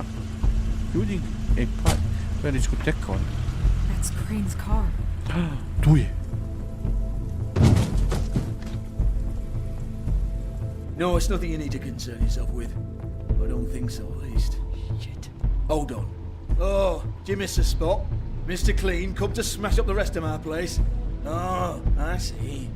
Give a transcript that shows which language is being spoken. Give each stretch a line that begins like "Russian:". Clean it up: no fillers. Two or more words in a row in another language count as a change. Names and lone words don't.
Slovenian: Ljudi, ej pa, to je diskoteka.
English: That's Crane's car.
Slovenian: Tu je.
English: No, it's nothing you need to concern yourself with. I don't think so, at least. Shit. Hold on. Oh, do you miss a spot? Mr. Clean, come to smash up the rest of my place. Oh, I see.